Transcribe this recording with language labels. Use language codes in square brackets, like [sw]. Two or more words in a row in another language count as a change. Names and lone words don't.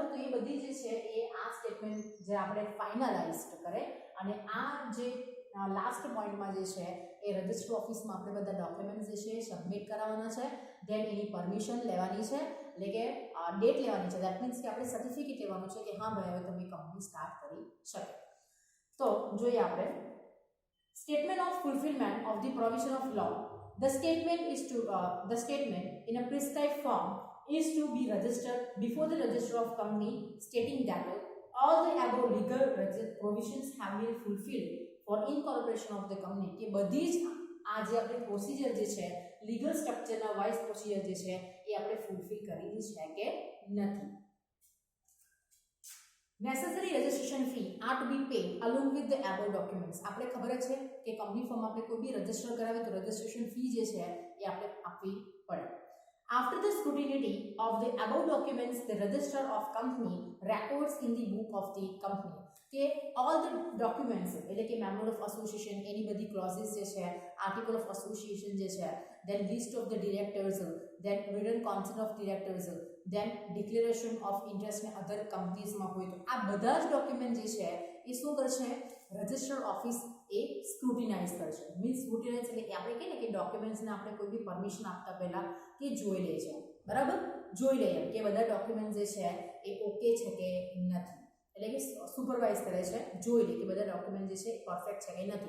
[gu] તો એ બધી જે છે એ આ સ્ટેટમેન્ટ જે આપણે ફાઇનલાઇઝ કરે અને આ જે [en] last pointમાં [gu] જે છે એ [en] register officeમાં [gu] આપણે બધા ડોક્યુમેન્ટ્સ જે છે સબમિટ કરાવવાના છે. દેન એની પરમિશન લેવાની છે, એટલે કે ડેટ લેવાની છે. [en] that means [gu] કે આપણે સર્ટિફિકેટ લેવાનું છે કે હા ભાઈ હવે તમે કંપની [en] start કરી [gu] શકે. તો જોઈએ આપણે [en] statement of fulfilment of the provision of law. The statement in a prescribed form is to be registered before the register of company, stating that all the above legal provisions have been fulfilled for incorporation of the company. [gu] કે બધી જ આ જે આપણે પ્રોસિજર જે છે [en] legal structureના [gu] વાઇઝ પ્રોસિજર જે છે એ આપણે ફૂલફિલ કરેલી છે કે નથી. [en] Necessary registration fee are to be paid along with the above documents. [gu] આપણે ખબર છે કે કંપની ફોર્મ આપણે કોઈ બી રજિસ્ટર કરાવે તો [en] registration fee [gu] જે છે એ આપણે આપવી પડે. [en] After the scrutiny of the above documents, the registrar of company records in the book of the company કે all the documents [gu] એટલે કે [en] memor of association [gu] એની બધી ક્લોઝિસ જે છે, [en] article of association [gu] જે છે, [en] then list of the directors, then written council of directors, then declaration of interest [gu] ને [en] other companiesમાં [gu] હોય તો આ બધા જ ડોક્યુમેન્ટ જે છે એ શું કરશે, [en] register office [gu] એ સ્ક્રુટિનાઇઝ કરશે. મીન્સ સ્ક્રુટિનાઇઝ એટલે આપણે કહીએ ને કે ડોક્યુમેન્ટ્સને આપણે કોઈ બી પરમિશન આપતા પહેલા કે જોઈ લે છે, બરાબર, જોઈ લઈએ કે બધા ડોક્યુમેન્ટ જે છે એ ઓકે છે કે નથી, એટલે કે સુપરવાઇઝ કરે છે, જોઈ લે કે બધા ડોક્યુમેન્ટ જે છે એ પરફેક્ટ છે કે નથી.